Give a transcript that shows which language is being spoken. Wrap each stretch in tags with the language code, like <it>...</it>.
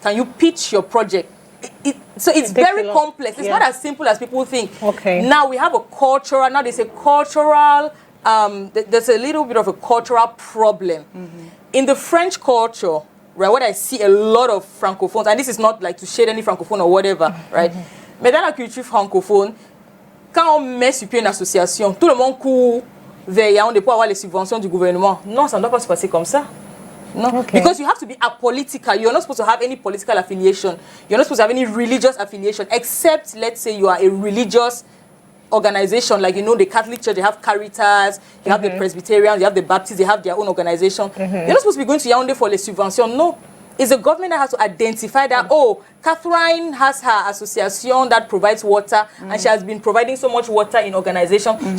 <en>Can you pitch your project? So it's very complex. It's not as simple as people think. Now we have a cultural, now there's a cultural, there's a little bit of a cultural problem. In the French culture, right, what I see a lot of francophones, and this is not like to shade any francophone or whatever, right?</en> <fr>Mais dans la culture francophone, quand on met sur pied une association, tout le monde court vers Yaoundé pour avoir les subventions du gouvernement. Non, ça ne doit pas se passer comme ça.</fr> <en>No, because you have to be apolitical. You're not supposed to have any political affiliation. You're not supposed to have any religious affiliation, except, let's say, you are a religious organization, like, the Catholic Church, they have Caritas, you have the Presbyterians, you have the Baptists, they have their own organization. You're not supposed to be going to Yaoundé for</en> <fr>les subventions.</fr> <en>No. It's the government that has to identify that, oh, Catherine has her association that provides water, and she has been providing so much water in organization.</en>